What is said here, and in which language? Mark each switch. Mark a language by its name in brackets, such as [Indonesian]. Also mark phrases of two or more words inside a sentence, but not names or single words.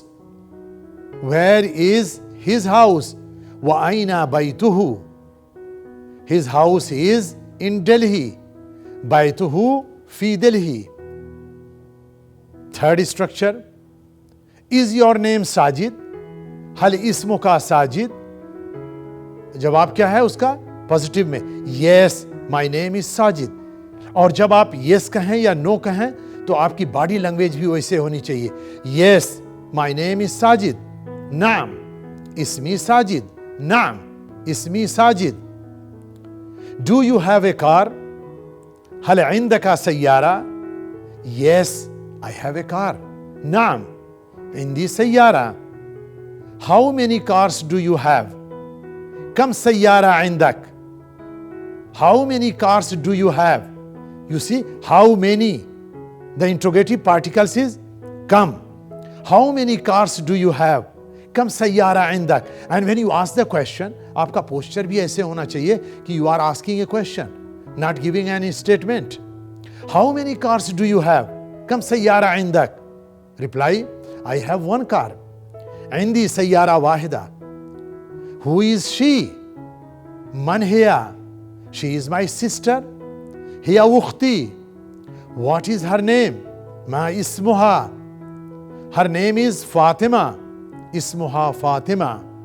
[English] Where is his house? [Arabic] وأين بيته. [English] His house is in Delhi. [Arabic] بيته في Delhi. [English] Third structure. Is your name Sajid? [Arabic] هل اسمك Sajid? [Hindi] जवाब क्या है उसका? पॉजिटिव में, [English] yes, my name is Sajid. [Hindi] और जब आप yes कहें या no कहें तो आपकी बॉडी लैंग्वेज भी वैसे होनी चाहिए. [English] Yes, my name is Sajid. [Arabic] نعم، اسمي ساجد. نعم، اسمي ساجد. [English] Do you have a car? [Arabic] هل عندك سيارة? [English] Yes, I have a car. [Arabic] نعم، عندي سيارة. [English] How many cars do you have? [Arabic] كم سيارة عندك? [English] How many cars do you have? You see, how many? The interrogative particles is come. How many cars do you have? [Arabic] كم سيارة عندك. [English] And when you ask the question, [Hindi] आपका posture भी ऐसे होना चाहिए कि [English] you are asking a question, not giving any statement. How many cars do you have? [Arabic] كم سيارة عندك. [English] Reply, I have one car. [Arabic] عندي سيارة واحدة. [English] Who is she? [Arabic] من هي? [English] She is my sister. [Arabic] هي أختي. [English] What is her name? [Arabic] ما اسمها. [English] Her name is Fatima. [Arabic] Ismuha Fatima.